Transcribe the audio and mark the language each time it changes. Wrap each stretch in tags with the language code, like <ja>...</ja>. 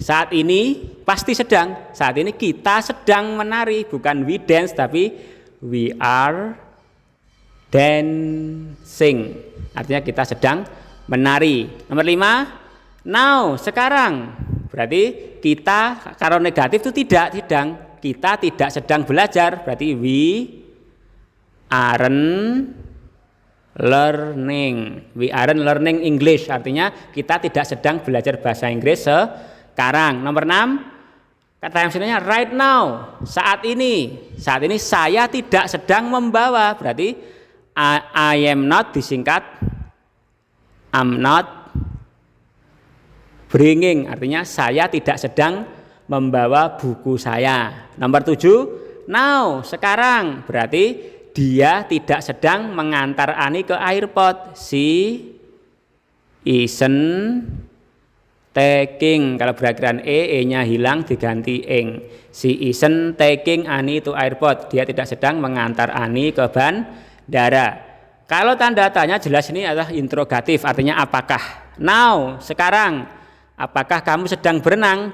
<id>Saat ini pasti sedang. Saat ini kita sedang menari, bukan</id> <en>we dance</en> <id>tapi</id> <en>we are dancing.</en> <id>Artinya kita sedang menari. Nomor 5, now, sekarang. Berarti kita kalau negatif itu sedang. Kita tidak sedang belajar.</id> <en>Berarti we aren't learning. We aren't learning English.</en> <id>Artinya kita tidak sedang belajar bahasa Inggris sekarang. Nomor 6, kata yang sebenarnya</id> <en>right now.</en> <id>Saat ini. Saat ini saya tidak sedang membawa. Berarti</id> <en>I am not</en> <id>disingkat</id> <en>I'm not bringing.</en> <id>Artinya saya tidak sedang membawa buku saya. Nomor 7, now, sekarang. Berarti dia tidak sedang mengantar Ani ke airport.</id> <en>She isn't taking.</en> <id>Kalau berakhiran E-nya hilang diganti ing.</id> <en>She isn't taking Ani to airport.</en> <id>Dia tidak sedang mengantar Ani ke bandara. Kalau tanda tanya jelas ini adalah interrogatif, artinya apakah. Now, sekarang. Apakah kamu sedang berenang?</id>